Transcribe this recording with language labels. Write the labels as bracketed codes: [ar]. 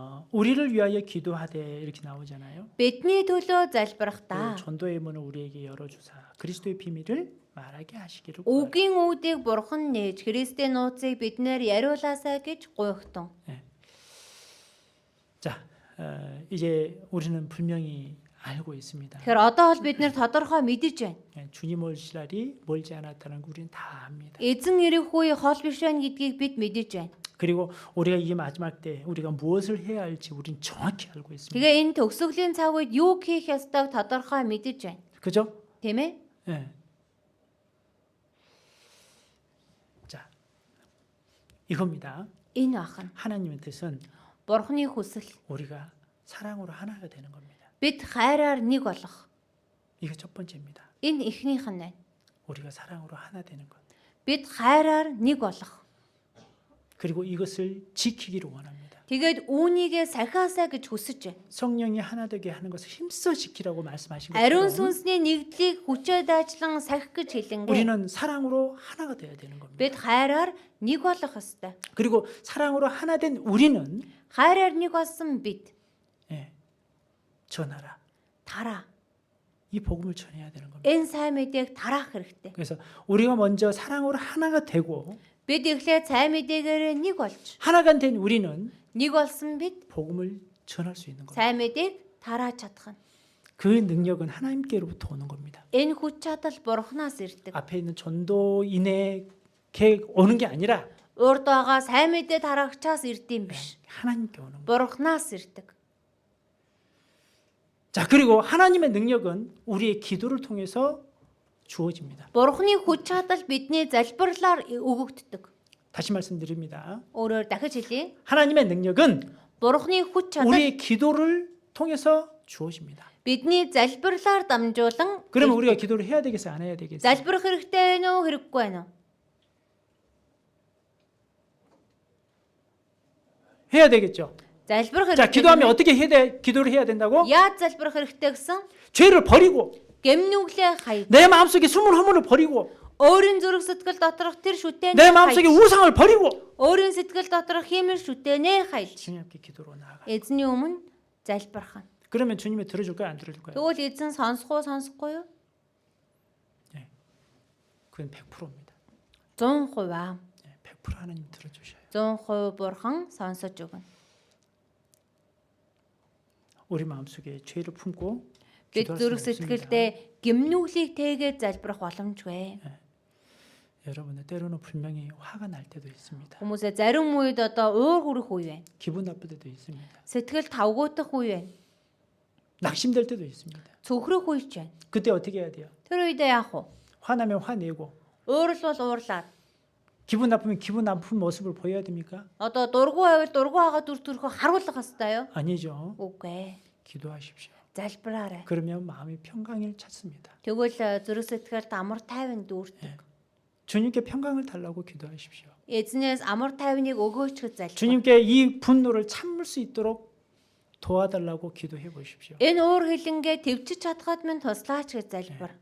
[ko] 우리를 위하여 기도하되 이렇게 나오잖아요. [mn] бидний төлөө 그 залбирахдаа [ko] 전도의 문을 우리에게 열어주사 그리스도의 비밀을 말하게 하시기를 구하라. [mn] үгийн үүдийг бурхан нээж Христийн нууцыг биднэр яриулаасаа гэж гуйхтун. [ko] 자, 이제 우리는 분명히 알고 있습니다. [mn] Тэгэхээр одоо бол бид нэр тодорхой мэдэж байна. [ko] 주님 올 시날이 멀지 않았다는 거 우리는 다 압니다. [mn] Эзэн ирэх үе хол биш байна гэдгийг бид мэдэж байна. [ko] 그리고 우리가 이 마지막 때 우리가 무엇을 해야 할지 우리는 정확히 알고 있습니다. [mn] Тэгээ энэ төгсгөлийн цаг үед юу хийх ёстойг тодорхой мэдэж байна. [ko] 그죠? [mn] Тийм ээ? [ko] 예. 자, 이겁니다. [mn] Энэ бах нь [ko] 하나님의 뜻은 [mn] Бурхны хүсэл. [ko] 우리가 사랑으로 하나가 되는 겁니다. [mn] Бид хайраар нэг болох. [ko] 이게 첫 번째입니다. [mn] Энэ эхнийх нь байна. [ko] 우리가 사랑으로 하나 되는 것. [mn] Бид хайраар нэг болох. [ko] 그리고 이것을 지키기를 원합니다. [mn] Тэгээд үүнийгээ сахиасаа гэж хүсэж байна. [ko] 성령이 하나 되게 하는 것을 힘써 지키라고 말씀하신 [mn] Ариун [ko] 것처럼 [mn] сүнсний нэгдлийг хүчээр дайчлан сахих гэж хэлэнгээ. [ko] 우리는 사랑으로 하나가 되어야 되는 겁니다. [mn] Бид хайраар нэг болох ёстой. [ko] 그리고 사랑으로 하나 된 우리는 [mn] Хайраар нэг болсон бид [ko] 예, 전하라. [mn] тараа. [ko] 이 복음을 전해야 되는 겁니다. [mn] Энэ сайн мэдээг тараах хэрэгтэй. [ko] 그래서 우리가 먼저 사랑으로 하나가 되고 [mn] Бид эхлээд сайн мэдээгээр нэг болж [ko] 하나가 된 우리는 [mn] нэг болсон бид [ko] 복음을 전할 수 있는 겁니다. [mn] сайн мэдээг тарааж чадах нь. [ko] 그 능력은 하나님께로부터 오는 겁니다. [mn] Энэ хүч чадал Бурханаас ирдэг. [ko] 앞에 있는 전도인에게 오는 게 아니라 [mn] Урд байгаа сайн мэдээ тараагчаас ирдэм биш. [ko] 하나님께 오는 겁니다. [mn] Бурханаас ирдэг. [ko] 자, 그리고 하나님의 능력은 우리의 기도를 통해서 주어집니다. [mn] Бурханы хүч чадал бидний залбирлаар өгөгддөг. [ko] 다시 말씀드립니다. [mn] Өөрөөр дахиж хэлье. [ko] 하나님의 능력은 [mn] Бурхны хүч чадал [ko] 우리의 기도를 통해서 주어집니다. [mn] бидний залбирлаар дамжуулан [ko] 그러면 우리가 기도를 해야 되겠어요? 안 해야 되겠어요? [mn] залбирах хэрэгтэй байна уу, хэрэггүй байна уу? [ko] 해야 되겠죠. [mn] залбирах [ko] 자, [mn] хэрэгтэй. [ko] 기도하면 어떻게 기도를 해야 된다고? [mn] Яаж залбирах хэрэгтэй гэсэн? [ko] 죄를 버리고 [mn] Гэмнүглээ хай. [ko] 내 마음속에 숨을 허물을 버리고 [mn] Өөрийн зүрх сэтгэл доторх тэр шүтээний [ko] 내 마음속에 우상을 버리고 [mn] өөрийн сэтгэл доторх хиймэл шүтээнээ хайлж [ko] 주님 앞에 기도로 나아가. [mn] эзний өмнө залбирах нь. [ko] 그러면 주님이 들어줄까요? 안 들어줄까요? [mn] Тэгвэл эзэн сонсохгүй юу? [ko] 그건 100%입니다. [mn] 100% [ko] 100% 하나님 들어주셔요. [mn] 100% бурхан сонсож өгнө. [ko] 우리 마음속에 죄를 품고 [mn] Бид [ko] 기도할 [mn] зүрх [ko] 수는 없습니다. [mn] сэтгэлдээ гимнүглийг тэгээд залбирах боломжгүй. [ko] 여러분들 때로는 분명히 화가 날 때도 있습니다. [mn] Хүмүүсээ зарим үед одоо уур хүрэх үе байна. [ko] 기분 나쁠 때도 있습니다. [mn] Сэтгэл тавгуутах үе байна. [ko] 낙심될 때도 있습니다. [mn] Цөхрөх үе ч байна. [ko] 그때 어떻게 해야 돼요? [mn] Тэр үедээ яах вэ? [ko] 화나면 화내고 [mn] Уурлал уурлаад. [ko] 기분 나쁘면 기분 나쁜 모습을 보여야 됩니까? [mn] Одоо дургу байвал дургу хагаа дүр төрхөө харуулах хэвээр юу? [ko] 아니죠. [mn] Үгүй ээ. [ko] 기도하십시오. [mn] Залбираарай. [ko] 그러면 마음이 평강을 찾습니다. [mn] Тэгвэл зүрх сэтгэлд амар тайван дүүрдэг. [ko] 주님께 평강을 달라고 기도하십시오. [mn] Эзнээс амар тайвныг өгөөч гэж залбир. [ko] 주님께 이 분노를 참을 수 있도록 도와달라고 기도해 보십시오. [mn] Энэ уур хилэнгээ төвчж чадхад минь туслаач гэж залбир.